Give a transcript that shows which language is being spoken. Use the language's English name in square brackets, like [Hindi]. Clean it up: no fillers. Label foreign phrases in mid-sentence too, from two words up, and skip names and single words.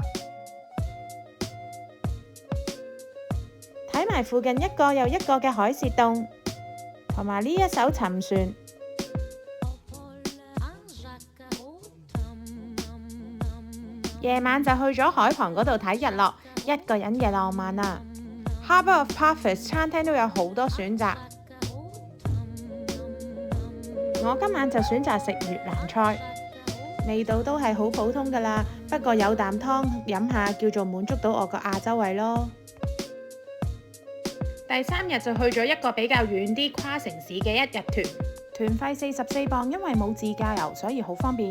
[Cantonese] 睇埋附近一個又一個嘅海蝕洞，同埋呢一艘沉船。夜晚就去咗海旁嗰度睇日落，一個人嘅浪漫啊。Harbour of Paphos 餐廳都有好多選擇。我今晚就選擇食越南菜，味道都係好普通㗎啦，不過有啖湯飲下叫做滿足到我個亞洲胃咯。第3日就去咗一個比較遠啲跨城市嘅1日團，團費44磅，因為冇自駕遊，所以好方便。